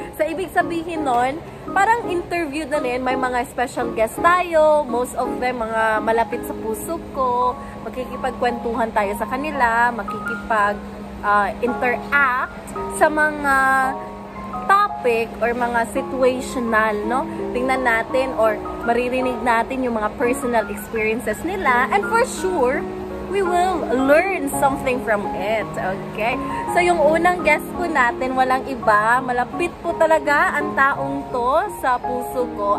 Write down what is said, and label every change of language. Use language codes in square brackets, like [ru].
[tl] So, ibig sabihin nun, parang interview na rin. May mga special guest tayo. [en] Most of them, [tl] mga malapit sa puso ko. Makikipagkwentuhan tayo sa kanila. Makikipag-interact sa mga topic or mga situational, no? Tingnan natin or maririnig natin yung mga personal experiences nila. [en] And for sure, we will learn something from it. [tl] Okay? So, yung unang guest po natin, walang iba. Malapit po talaga ang taong to sa puso ko.